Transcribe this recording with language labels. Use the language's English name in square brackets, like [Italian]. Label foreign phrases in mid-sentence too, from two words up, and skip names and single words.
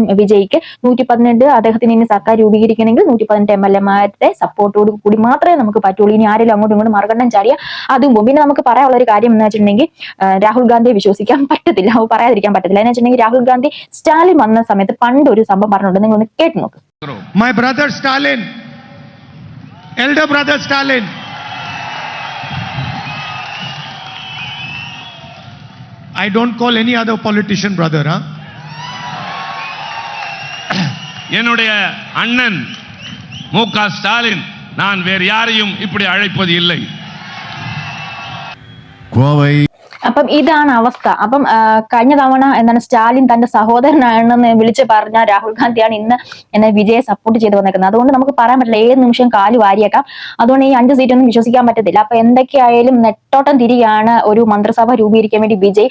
[Malayalam] വിജയ്ക്ക് 118 അദ്ദേഹത്തിന് ഇനി സർക്കാർ രൂപീകരിക്കണമെങ്കിൽ 118 MLA-മാരുടെ സപ്പോർട്ടോട് കൂടി മാത്രമേ നമുക്ക് പറ്റുള്ളൂ. ഇനി ആരെങ്കിലും അങ്ങോട്ടും ഇങ്ങോട്ടും മറുകണ്ഠം ചാടിയ അതും പോകും. പിന്നെ നമുക്ക് പറയാനുള്ള ഒരു കാര്യം എന്ന് വെച്ചിട്ടുണ്ടെങ്കിൽ രാഹുൽ ഗാന്ധിയെ വിശ്വസിക്കാൻ പറ്റത്തില്ല, പറയാതിരിക്കാൻ പറ്റത്തില്ല. എന്ന് വെച്ചിട്ടുണ്ടെങ്കിൽ രാഹുൽ ഗാന്ധി സ്റ്റാലിൻ വന്ന സമയത്ത് പണ്ട് ഒരു സംഭവം പറഞ്ഞിട്ടുണ്ട്, നിങ്ങൾ ഒന്ന് കേട്ട് നോക്ക്. [English] My brother Stalin, elder brother Stalin, I don't call any other politician brother, huh? [Tamil] என்னுடைய அண்ணன் மு.க. ஸ்டாலின், நான் வேறு யாரையும் இப்படி அழைப்பது இல்லை. கோவை. [Malayalam] അപ്പം ഇതാണ് അവസ്ഥ. അപ്പം കഴിഞ്ഞ തവണ എന്താണ് സ്റ്റാലിൻ തന്റെ സഹോദരനാണെന്ന് വിളിച്ച് പറഞ്ഞ രാഹുൽ ഗാന്ധിയാണ് ഇന്ന് എന്നെ വിജയെ സപ്പോർട്ട് ചെയ്ത് വന്നേക്കുന്നത്. അതുകൊണ്ട് നമുക്ക് പറയാൻ പറ്റില്ല, ഏത് നിമിഷം കാല് വാരിയേക്കാം. അതുകൊണ്ട് ഈ 5 സീറ്റൊന്നും വിശ്വസിക്കാൻ പറ്റത്തില്ല. അപ്പൊ എന്തൊക്കെയായാലും നെട്ടോട്ടം തിരികെയാണ് ഒരു മന്ത്രിസഭ രൂപീകരിക്കാൻ വേണ്ടി വിജയ്.